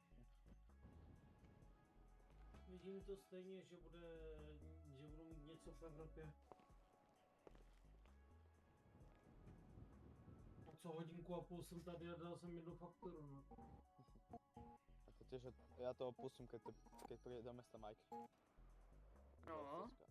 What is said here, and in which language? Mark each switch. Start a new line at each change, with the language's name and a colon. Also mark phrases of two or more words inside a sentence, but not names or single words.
Czech: Vidím to stejně, že budou mít něco v Evropě. A co hodinku a půl jsem tady a dal jsem jednu fakturu, no.
Slovak: A to tiež, ja to opustím, keď príde do mesta Mike.
Czech: No.